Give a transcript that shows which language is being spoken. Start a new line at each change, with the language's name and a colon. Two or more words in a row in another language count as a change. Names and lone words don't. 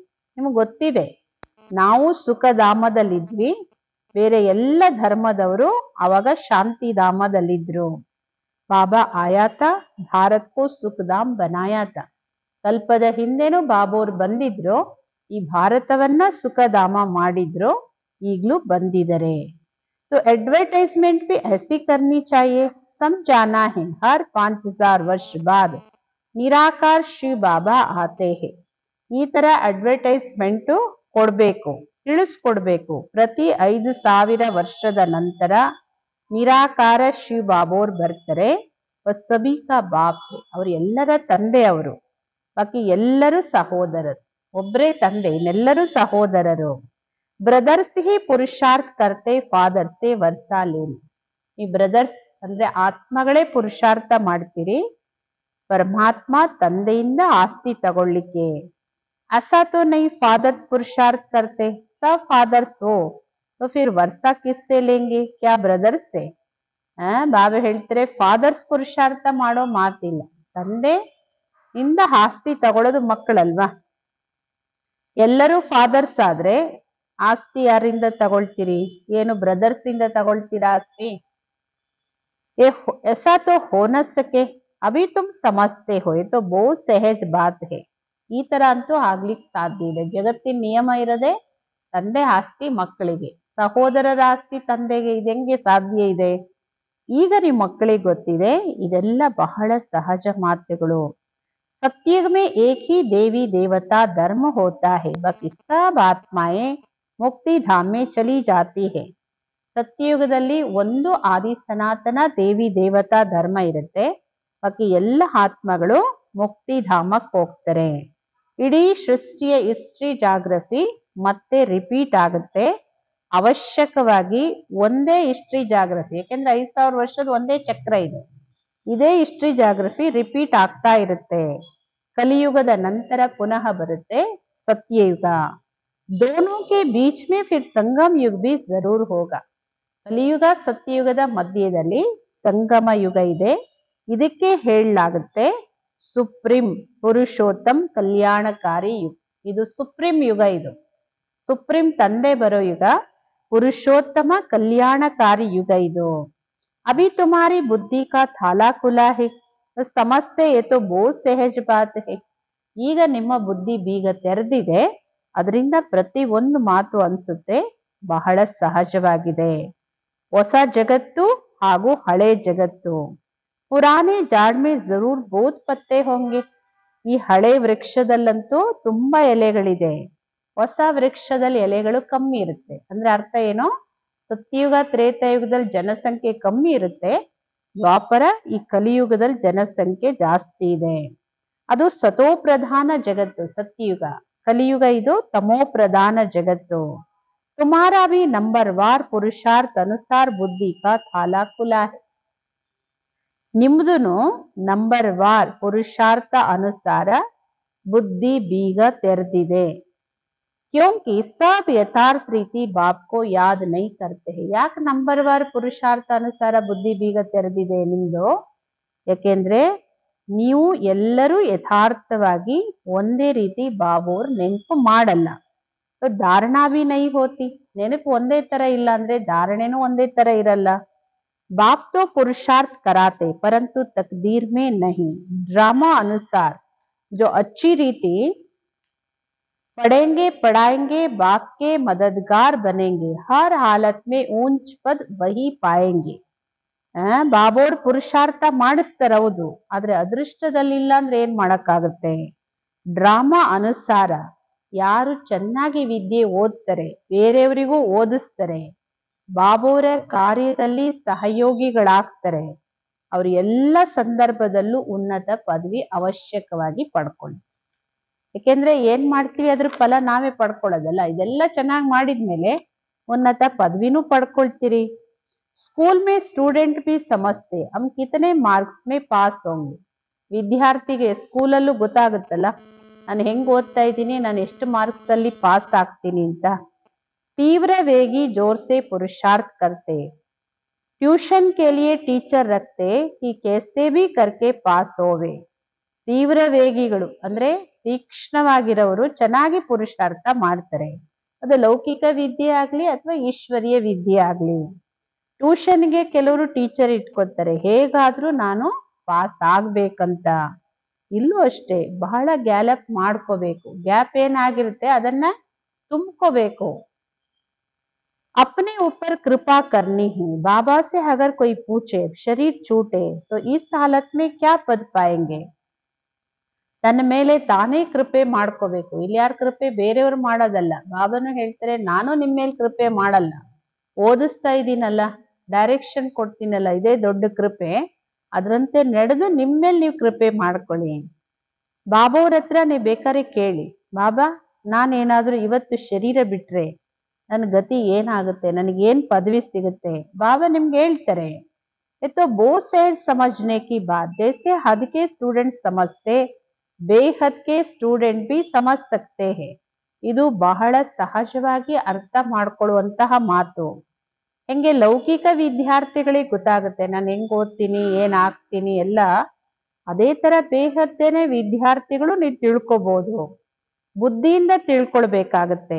Kannada: ನಿಮ್ಗೆ ಗೊತ್ತಿದೆ ನಾವು ಸುಖಧಾಮದಲ್ಲಿದ್ವಿ, ಬೇರೆ ಎಲ್ಲ ಧರ್ಮದವರು ಅವಾಗ ಶಾಂತಿಧಾಮದಲ್ಲಿದ್ರು.
Hindi: बाबा आया था भारत को सुखधाम बनाया था.
Kannada: ಕಲ್ಪದ ಹಿಂದೆನೂ ಬಾಬೋರ್ ಬಂದಿದ್ರು, ಈ ಭಾರತವನ್ನ ಸುಖಧಾಮ ಮಾಡಿದ್ರು, ಈಗಲೂ ಬಂದಿದ್ದಾರೆ.
Hindi: तो एडवर्टाइजमेंट भी ऐसी करनी चाहिए. समझाना है हर 5000 ವರ್ಷ बाद निराकार श्री बाबा आते हैं.
Kannada: ಈ ತರ ಅಡ್ವರ್ಟೈಸ್ಮೆಂಟ್ ಕೊಡ್ಬೇಕು, ತಿಳಿಸ್ಕೊಡ್ಬೇಕು. ಪ್ರತಿ 5000 ವರ್ಷದ ನಂತರ ನಿರಾಕಾರ ಶ್ರೀ ಬಾಬೋರ್ ಬರ್ತಾರೆ.
Hindi: सभी का बाप है,
Kannada: ಅವರು ಎಲ್ಲರ ತಂದೆ ಅವರು, ಬಾಕಿ ಎಲ್ಲರೂ ಸಹೋದರರು. ಒಬ್ಬರೇ ತಂದೆ, ಇನ್ನೆಲ್ಲರೂ ಸಹೋದರರು.
Hindi: ब्रदर्स ही पुरुषार्थ करते फादर से वर्सा लेने.
Kannada: ಈ ಬ್ರದರ್ಸ್ ಅಂದ್ರೆ ಆತ್ಮಗಳೇ ಪುರುಷಾರ್ಥ ಮಾಡ್ತೀರಿ, ಪರಮಾತ್ಮ ತಂದೆಯಿಂದ ಆಸ್ತಿ ತಗೊಳ್ಳಿಕ್ಕೆ.
Hindi: ऐसा तो नहीं फादर्स पुरुषार्थ करते, सब फादर्स हो तो फिर वर्षा किससे लेंगे, क्या ब्रदर्स से?
Kannada: ಬಾಬಾ ಹೇಳ್ತಾರೆ ಫಾದರ್ಸ್ ಪುರುಷಾರ್ಥ ಮಾಡೋ ಮಾತಿಲ್ಲ, ತಂದೆ ಇಂದ ಆಸ್ತಿ ತಗೊಳ್ಳೋದು ಮಕ್ಕಳಲ್ವಾ. ಎಲ್ಲರೂ ಫಾದರ್ಸ್ ಆದ್ರೆ ಆಸ್ತಿ ಯಾರಿಂದ ತಗೊಳ್ತೀರಿ? ಏನು ಬ್ರದರ್ಸ್ ಇಂದ ತಗೊಳ್ತೀರಾ ಆಸ್ತಿ?
Hindi: ऐसा तो हो न सके, अभी तुम समझते हो, ये तो बहुत सहज बात है.
Kannada: ಈ ತರ ಅಂತೂ ಆಗ್ಲಿಕ್ಕೆ ಸಾಧ್ಯ ಇದೆ. ಜಗತ್ತಿನ ನಿಯಮ ಇರದೆ ತಂದೆ ಆಸ್ತಿ ಮಕ್ಕಳಿಗೆ, ಸಹೋದರರ ಆಸ್ತಿ ತಂದೆಗೆ ಇದು ಹೆಂಗೆ ಸಾಧ್ಯ ಇದೆ? ಈಗ ನಿಮ್ಮ ಮಕ್ಕಳಿಗೆ ಗೊತ್ತಿದೆ, ಇದೆಲ್ಲ ಬಹಳ ಸಹಜ ಮಾತುಗಳು.
Hindi: सत्युग में एक ही देवी देवता धर्म होता है, बाकी सब आत्माएं मुक्ति धाम में चली जाती है.
Kannada: ಸತ್ಯಯುಗದಲ್ಲಿ ಒಂದು ಆದಿ ಸನಾತನ ದೇವಿ ದೇವತಾ ಧರ್ಮ ಇರುತ್ತೆ, ಬಾಕಿ ಎಲ್ಲ ಆತ್ಮಗಳು ಮುಕ್ತಿಧಾಮಕ್ಕೆ ಹೋಗ್ತಾರೆ. ಇಡೀ ಸೃಷ್ಟಿಯ
English: history geography
Kannada: ಮತ್ತೆ ರಿಪೀಟ್ ಆಗುತ್ತೆ. ಅವಶ್ಯಕವಾಗಿ ಒಂದೇ
English: history geography,
Kannada: ಯಾಕೆಂದ್ರೆ 5000 ವರ್ಷದ ಒಂದೇ ಚಕ್ರ ಇದೆ, ಇದೇ
English: history geography
Kannada: ರಿಪೀಟ್ ಆಗ್ತಾ ಇರುತ್ತೆ. ಕಲಿಯುಗದ ನಂತರ ಪುನಃ ಬರುತ್ತೆ ಸತ್ಯಯುಗ.
Hindi: दोनों के बीच में फिर संगम युग भी जरूर होगा.
Kannada: ಕಲಿಯುಗ ಸತ್ಯಯುಗದ ಮಧ್ಯದಲ್ಲಿ ಸಂಗಮ ಯುಗ ಇದೆ. ಇದಕ್ಕೆ ಹೇಳಲಾಗುತ್ತೆ ಸುಪ್ರೀಂ ಪುರುಷೋತ್ತಮ್ ಕಲ್ಯಾಣಕಾರಿ ಯುಗ. ಇದು ಸುಪ್ರೀಂ ಯುಗ, ಇದು ಸುಪ್ರೀಂ ತಂದೆ ಬರೋ ಯುಗ, ಪುರುಷೋತ್ತಮ ಕಲ್ಯಾಣಕಾರಿ ಯುಗ ಇದು.
Hindi: अभी तुम्हारी बुद्धि का थाला खुला है, तो समझते ये तो बहुत सहज बात है.
Kannada: ಈಗ ನಿಮ್ಮ ಬುದ್ಧಿ ಬೀಗ ತೆರೆದಿದೆ, ಅದರಿಂದ ಪ್ರತಿ ಒಂದು ಮಾತು ಅನ್ಸುತ್ತೆ ಬಹಳ ಸಹಜವಾಗಿದೆ. ಹೊಸ ಜಗತ್ತು ಹಾಗೂ ಹಳೆ ಜಗತ್ತು.
Hindi: पुराने झाड़ में जरूर बहुत पत्ते होंगे.
Kannada: ಈ ಹಳೆ ವೃಕ್ಷದಲ್ಲಂತೂ ತುಂಬಾ ಎಲೆಗಳಿದೆ, ಹೊಸ ವೃಕ್ಷದಲ್ಲಿ ಎಲೆಗಳು ಕಮ್ಮಿ ಇರುತ್ತೆ. ಅಂದ್ರೆ ಅರ್ಥ ಏನು? ಸತ್ಯಯುಗ ತ್ರೇತಾಯುಗದಲ್ಲಿ ಜನಸಂಖ್ಯೆ ಕಮ್ಮಿ ಇರುತ್ತೆ, ದ್ವಾಪರ ಈ ಕಲಿಯುಗದಲ್ಲಿ ಜನಸಂಖ್ಯೆ ಜಾಸ್ತಿ ಇದೆ. ಅದು ಸತೋ ಪ್ರಧಾನ ಜಗತ್ತು ಸತ್ಯಯುಗ, ಕಲಿಯುಗ ಇದು ತಮೋ ಪ್ರಧಾನ ಜಗತ್ತು.
Hindi: तुम्हारा भी नंबरवार पुरुषार्थ अनुसार बुद्धि का थाला खुला है.
Kannada: ನಿಮ್ದುನು ನಂಬರ್ವಾರ್ ಪುರುಷಾರ್ಥ ಅನುಸಾರ ಬುದ್ಧಿ ಬೀಗ ತೆರೆದಿದೆ.
Hindi: क्योंकि सब यथार्थ रीति बाप को याद नहीं करते हैं.
Kannada: ಯಾಕೆ ನಂಬರ್ವಾರ್ ಪುರುಷಾರ್ಥ ಅನುಸಾರ ಬುದ್ಧಿ ಬೀಗ ತೆರೆದಿದೆ ನಿಮ್ದು? ಯಾಕೆಂದ್ರೆ ನೀವು ಎಲ್ಲರೂ ಯಥಾರ್ಥವಾಗಿ ಒಂದೇ ರೀತಿ ಬಾಬೋರ್ ನೆನಪು ಮಾಡಲ್ಲ.
Hindi: धारणा भी नहीं होती,
Kannada: ನೆನಪು ಒಂದೇ ತರ ಇಲ್ಲ ಅಂದ್ರೆ ಧಾರಣೆನೂ ಒಂದೇ ತರ ಇರಲ್ಲ.
Hindi: बाप तो पुरुषार्थ कराते परंतु तकदीर में नहीं. ड्रामा अनुसार जो अच्छी रीति पढ़ेंगे पढ़ाएंगे बाप के मददगार बनेंगे, हर हालत में ऊंच पद वही पाएंगे.
Kannada: ಬಾಬೋರ್ ಪುರುಷಾರ್ಥ ಮಾಡಿಸ್ತಾರ ಹೌದು, ಆದ್ರೆ ಅದೃಷ್ಟದಲ್ಲಿಲ್ಲ ಅಂದ್ರೆ ಏನ್ ಮಾಡಕ್ಕಾಗತ್ತೆ. ಡ್ರಾಮಾ ಅನುಸಾರ ಯಾರು ಚೆನ್ನಾಗಿ ವಿದ್ಯೆ ಓದ್ತಾರೆ, ಬೇರೆಯವರಿಗೂ ಓದಿಸ್ತಾರೆ, ಬಾಬೋರ ಕಾರ್ಯದಲ್ಲಿ ಸಹಯೋಗಿಗಳಾಗ್ತಾರೆ, ಅವರು ಎಲ್ಲ ಸಂದರ್ಭದಲ್ಲೂ ಉನ್ನತ ಪದವಿ ಅವಶ್ಯಕವಾಗಿ ಪಡ್ಕೊಳ್ಳಿ. ಯಾಕೆಂದ್ರೆ ಏನ್ ಮಾಡ್ತೀವಿ ಅದ್ರ ಫಲ ನಾವೇ ಪಡ್ಕೊಳ್ಳೋದಲ್ಲ. ಇದೆಲ್ಲ ಚೆನ್ನಾಗಿ ಮಾಡಿದ್ಮೇಲೆ ಉನ್ನತ ಪದವಿನೂ ಪಡ್ಕೊಳ್ತೀರಿ.
Hindi: स्कूल में स्टूडेंट भी समझते हम कितने मार्क्स में पास होंगे.
Kannada: ವಿದ್ಯಾರ್ಥಿಗೆ ಸ್ಕೂಲಲ್ಲೂ ಗೊತ್ತಾಗುತ್ತಲ್ಲ, ನಾನು ಹೆಂಗ್ ಓದ್ತಾ ಇದ್ದೀನಿ, ನಾನು ಎಷ್ಟು ಮಾರ್ಕ್ಸ್ ಅಲ್ಲಿ ಪಾಸ್ ಆಗ್ತೀನಿ ಅಂತ.
Hindi: तीव्र वेगी जोर से पुरुषार्थ करते, ट्यूशन के लिए टीचर रखते कि कैसे भी करके पास होवे.
Kannada: ತೀವ್ರ ವೇಗಿಗಳು ಅಂದ್ರೆ ತೀಕ್ಷ್ಣವಾಗಿರೋರು ಚೆನ್ನಾಗಿ ಪುರುಷಾರ್ಥ ಮಾಡ್ತಾರೆ, ಅದು ಲೌಕಿಕ ವಿದ್ಯೆ ಆಗ್ಲಿ ಅಥವಾ ಈಶ್ವರೀಯ ವಿದ್ಯೆ ಆಗ್ಲಿ. ಟ್ಯೂಷನ್ಗೆ ಕೆಲವರು ಟೀಚರ್ ಇಟ್ಕೊತಾರೆ, ಹೇಗಾದ್ರೂ ನಾನು ಪಾಸ್ ಆಗ್ಬೇಕಂತ. ಇಲ್ಲೂ ಅಷ್ಟೇ, ಬಹಳ ಗ್ಯಾಲಪ್ ಮಾಡ್ಕೋಬೇಕು, ಗ್ಯಾಪ್ ಏನಾಗಿರುತ್ತೆ ಅದನ್ನ ತುಂಬ್ಕೋಬೇಕು.
Hindi: अपने ऊपर कृपा करनी है, बाबा से अगर कोई पूछे शरीर छूटे तो इस हालत में क्या पद पाएंगे.
Kannada: ತನ್ನ ಮೇಲೆ ತಾನೇ ಕೃಪೆ ಮಾಡ್ಕೋಬೇಕು. ಇಲ್ಲಿ ಯಾರ ಕೃಪೆ? ಬೇರೆಯವ್ರು ಮಾಡೋದಲ್ಲ. ಬಾಬಾನು ಹೇಳ್ತಾರೆ, ನಾನು ನಿಮ್ಮ ಮೇಲೆ ಕೃಪೆ ಮಾಡಲ್ಲ, ಓದಿಸ್ತಾ ಇದ್ದೀನಲ್ಲ, ಡೈರೆಕ್ಷನ್ ಕೊಡ್ತೀನಲ್ಲ, ಇದೇ ದೊಡ್ಡ ಕೃಪೆ. ಅದರಂತೆ ನಡೆದು ನಿಮ್ಮೇಲೆ ನೀವು ಕೃಪೆ ಮಾಡ್ಕೊಳ್ಳಿ. ಬಾಬಾ ಅವ್ರ ಹತ್ರ ನೀವು ಬೇಕಾದ್ರೆ ಕೇಳಿ, ಬಾಬಾ ನಾನೇನಾದ್ರೂ ಇವತ್ತು ಶರೀರ ಬಿಟ್ರೆ ನನ್ನ ಗತಿ ಏನಾಗುತ್ತೆ, ನನಗೇನ್ ಪದವಿ ಸಿಗುತ್ತೆ? ಬಾಬಾ ನಿಮ್ಗೆ ಹೇಳ್ತಾರೆ.
Hindi: तो बहुत सहज समझने की बात, जैसे हद के स्टूडेंट समझते बेहद के स्टूडेंट भी समझ सकते हैं.
Kannada: ಇದು ಬಹಳ ಸಹಜವಾಗಿ ಅರ್ಥ ಮಾಡ್ಕೊಳ್ಳುವಂತಹ ಮಾತು. ಹೆಂಗೆ ಲೌಕಿಕ ವಿದ್ಯಾರ್ಥಿಗಳಿಗೆ ಗೊತ್ತಾಗುತ್ತೆ ನಾನು ಹೆಂಗ್ ಓದ್ತೀನಿ, ಏನ್ ಆಗ್ತೀನಿ ಎಲ್ಲ, ಅದೇ ತರ ಬೇಹದ್ದೇನೆ ವಿದ್ಯಾರ್ಥಿಗಳು ನೀವು ತಿಳ್ಕೊಬಹುದು, ಬುದ್ಧಿಯಿಂದ ತಿಳ್ಕೊಳ್ಬೇಕಾಗತ್ತೆ.